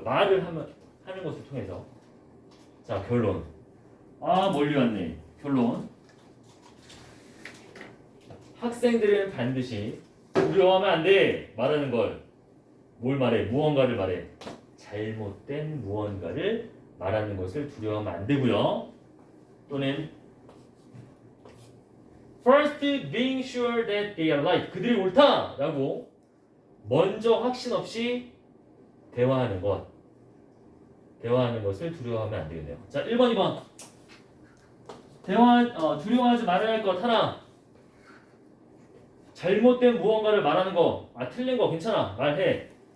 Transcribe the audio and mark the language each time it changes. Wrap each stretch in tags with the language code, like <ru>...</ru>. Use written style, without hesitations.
<ko>말을 하는 것을 통해서. 자, 결론. 멀리 왔네. 결론. 학생들은 반드시 두려워하면 안 돼. 말하는 걸. 뭘 말해? 무언가를 말해. 잘못된 무언가를 말하는 것을 두려워하면 안 되고요. 또는</ko> <en>first being sure that they are right.</en> <ko>그들이 옳다라고 먼저 확신 없이 대화하는 것. 대화하는 것을 두려워하면 안 되겠네요. 자, 1번, 2번. 두려워하지 말아야 할 것 하나. 잘못된 무언가를 말하는 거. 틀린 거 괜찮아. 말해.</ko>